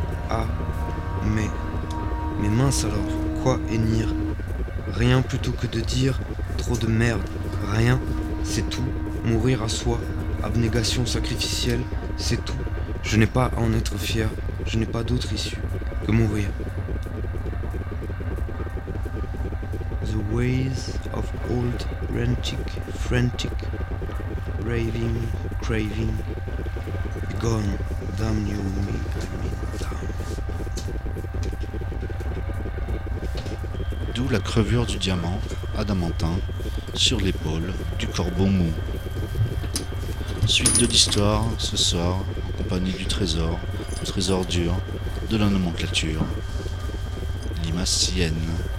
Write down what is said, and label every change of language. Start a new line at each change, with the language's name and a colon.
French: Ah, mais mince alors, quoi Enir? Rien plutôt que de dire, trop de merde, rien, c'est tout, mourir à soi, abnégation sacrificielle, c'est tout, je n'ai pas à en être fier, je n'ai pas d'autre issue que mourir.
English: The ways of old, rantic, frantic, raving, craving, be gone, damn you, me.
French: D'où la crevure du diamant adamantin sur l'épaule du corbeau mou. Suite de l'histoire, ce soir, en compagnie du trésor dur de la nomenclature, limacienne.